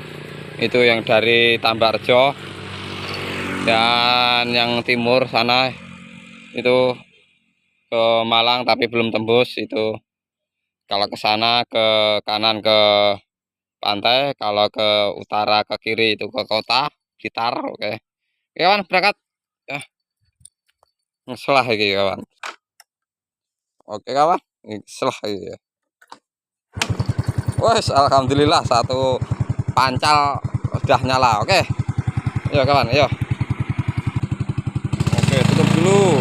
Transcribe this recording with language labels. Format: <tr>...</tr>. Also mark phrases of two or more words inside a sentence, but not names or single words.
<id>Itu yang dari Tambarjo dan yang timur sana itu ke Malang tapi belum tembus itu. Kalau ke sana ke kanan ke pantai, kalau ke utara ke kiri itu ke kota Blitar. Oke. Kawan berangkat ya.</id> <jv>Ngeselah iki kawan. Oke kawan, ngeselah iki ya.</jv> <id>Wes alhamdulillah satu pancal udah nyala. Oke. Ayo kawan, ayo. Oke, tutup dulu.</id>